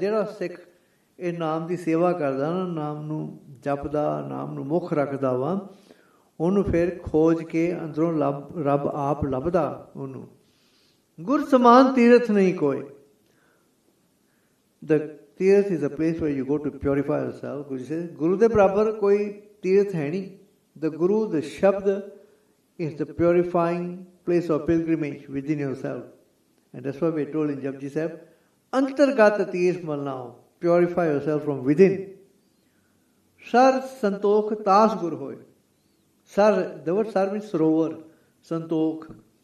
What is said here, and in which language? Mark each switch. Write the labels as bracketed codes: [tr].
[pa] Jehड़ा Sikh ਇਹ ਨਾਮ ਦੀ ਸੇਵਾ ਕਰਦਾ ਨਾ, ਨਾਮ ਨੂੰ ਜਪਦਾ, ਨਾਮ ਨੂੰ ਮੁੱਖ ਰੱਖਦਾ ਵਾ, ਉਹਨੂੰ ਫਿਰ ਖੋਜ ਕੇ ਅੰਦਰੋਂ ਰੱਬ ਆਪ ਲੱਭਦਾ ਉਹਨੂੰ. ਗੁਰ ਸਮਾਨ ਤੀਰਥ ਨਹੀਂ ਕੋਈ. [en] The tirath is a place where you go to purify yourself. Guru says, [pa] ਗੁਰੂ ਦੇ ਬਰਾਬਰ ਕੋਈ ਤੀਰਥ ਹੈ ਨਹੀਂ. [en] The Guru, the Shabd, is the purifying place of pilgrimage within yourself. And that's why we are told in Japji Sahib, [pa] Antargata Tirth Malnao. [en] Purify yourself from within. [pa] Sar Santokh Tas Gur Hoy. [en] Sar, the word Sar means Sarovar. Santokh.